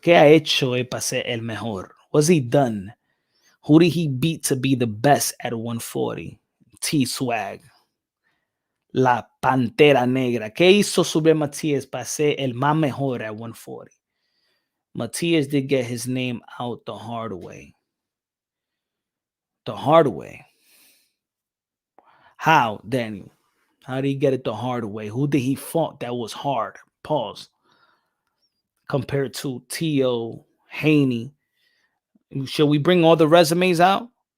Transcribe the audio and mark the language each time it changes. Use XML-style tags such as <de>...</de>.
<es>¿Qué ha hecho para ser el mejor?</es> <en>What's he done? Who did he beat to be the best at 140? T-Swag. La Pantera Negra.</en> <es>¿Qué hizo Subriel Matias para ser el más mejor</es> <en>at 140? Matias did get his name out the hard way. The hard way. How, Daniel? How did he get it the hard way? Who did he fought that was hard? Pause. Compared to Tio, Haney. Should we bring all the resumes out?</en>